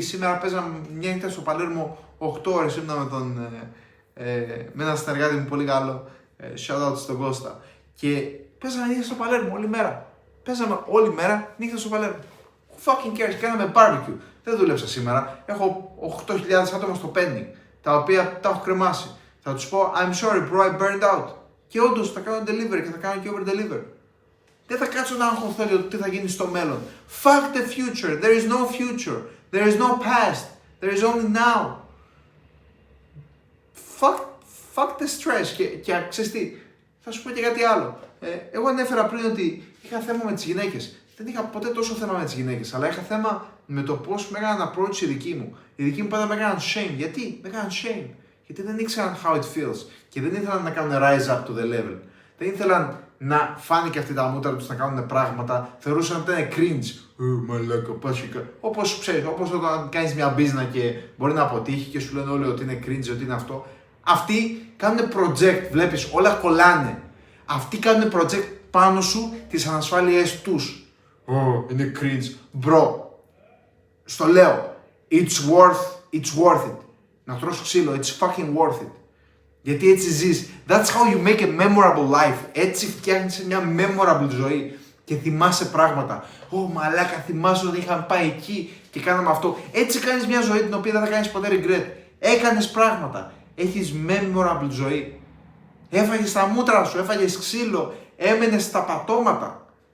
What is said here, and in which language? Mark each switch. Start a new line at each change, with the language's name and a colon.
Greek: Σήμερα παίζαμε μια νύχτα στο Παλέρμο 8 ώρες. Ήμουν με έναν συνεργάτη μου πολύ καλό. Shout out στον Κώστα. Και παίζαμε νύχτα στο Παλέρμο όλη μέρα. Παίζαμε όλη μέρα νύχτα στο Παλέρμο.
English: Who fucking cares?
Greek: Κάναμε barbecue. Δεν δούλεψα σήμερα. Έχω 8.000 άτομα στο pending, τα οποία τα έχω κρεμάσει. Θα τους πω
English: I'm sorry bro, I burned out. Και όντως θα κάνω delivery και θα κάνω και over deliver. Δεν θα κάτσω να αγχωθώ για το τι θα γίνει στο μέλλον. Fuck the future. There is no future. There is no past. There is only now. Fuck the stress.
Greek: Και ξέρεις τι, θα σου πω και κάτι άλλο. Εγώ ανέφερα πριν ότι είχα θέμα με τις γυναίκες. Δεν είχα ποτέ τόσο θέμα με τις γυναίκες, αλλά είχα θέμα με το πώς με έκαναν approach οι δικοί μου. Οι δικοί μου πάντα με έκαναν shame. Γιατί? Με έκαναν shame. Γιατί δεν ήξεραν
English: how it feels.
Greek: Και δεν ήθελαν να κάνουν
English: rise up to the level.
Greek: Δεν ήθελαν να φάνε και αυτοί τα μούτρα τους να κάνουν πράγματα. Θεωρούσαν ότι ήταν cringe. Μαλάκα, πάσικα. Όπως ξέρεις, όπως όταν κάνεις μια business και μπορεί να αποτύχει και σου λένε όλοι ότι είναι cringe, ότι είναι αυτό. Αυτοί κάνουν project, βλέπεις, όλα κολλάνε. Αυτοί κάνουν project πάνω σου τις ανασφάλειές τους. Είναι cringe.
English: Bro,
Greek: στο λέω,
English: it's worth it.
Greek: Να τρως ξύλο,
English: it's fucking worth it.
Greek: Γιατί έτσι ζεις.
English: That's how you make a memorable life.
Greek: Έτσι φτιάχνεις μια memorable ζωή και θυμάσαι πράγματα. Μαλάκα, θυμάσαι ότι είχαμε πάει εκεί και κάναμε αυτό. Έτσι κάνεις μια ζωή την οποία δεν θα κάνεις ποτέ regret. Έκανες πράγματα. Έχεις memorable ζωή. Έφαγες τα μούτρα σου, έφαγες ξύλο, έμενες στα πατώματα.